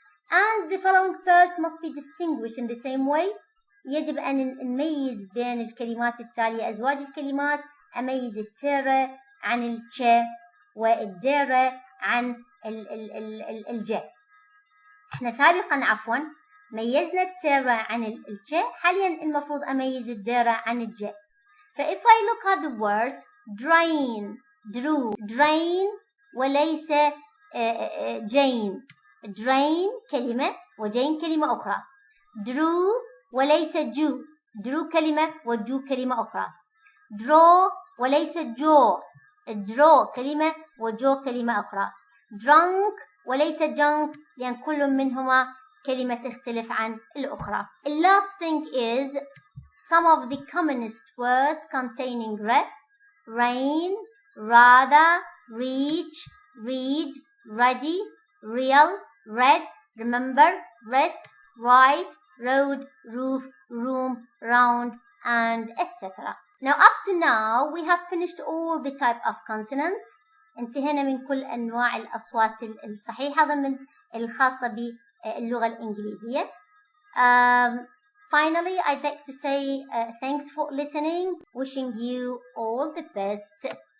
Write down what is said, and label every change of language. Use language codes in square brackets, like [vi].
[en] And the following pairs must be distinguished in the same way. [ar] يجب أن نميز بين الكلمات التالية. أزواج الكلمات أميز التيرة عن التش والديرة عن الج. احنا سابقا ميزنا التيرة عن الج، حاليا المفروض أميز الديرة عن الج. [en] if I look at the words drain, drew, drain [ar] وليس جين. drain كلمة وجين كلمة أخرى. drew وليس جو. drew كلمة وجو كلمة أخرى. draw وليس جو. draw كلمة وجو كلمة أخرى. drunk وليس junk، لأن كل منهما كلمة تختلف عن الأخرى. [en] The last thing is some of the commonest words containing re: rain, rather, reach, read, ready, real, read, remember, rest, right, road, roof, room, round, and etc. Now up to now we have finished all the type of consonants. [ar] انتهينا من كل أنواع الأصوات الصحيحة ضمن الخاصة باللغة الإنجليزية. [en] Finally, I'd like to say thanks for listening. Wishing you all the best.